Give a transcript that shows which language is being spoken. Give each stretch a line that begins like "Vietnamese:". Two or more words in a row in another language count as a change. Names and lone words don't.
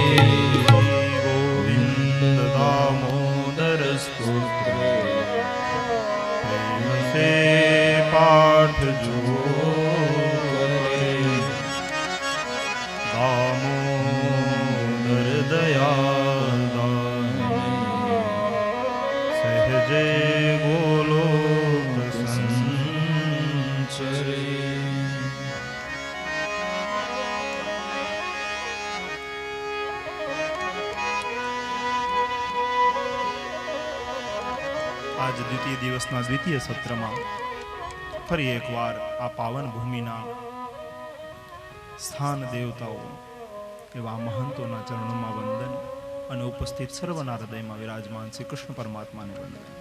Hindi: गोविंद दामोदर स्तोत्र प्रेम से पाठ जो करे दामोदर दयादान सहजे गोलोक संचरे।
Gujarati: આજ દ્વિતીય દિવસના દ્વિતીય સત્રમાં ફરી એકવાર આ પાવન ભૂમિના સ્થાન દેવતાઓ એવા મહંતોના ચરણોમાં વંદન અને ઉપસ્થિત સર્વના હૃદયમાં વિરાજમાન શ્રી કૃષ્ણ પરમાત્માને વંદન.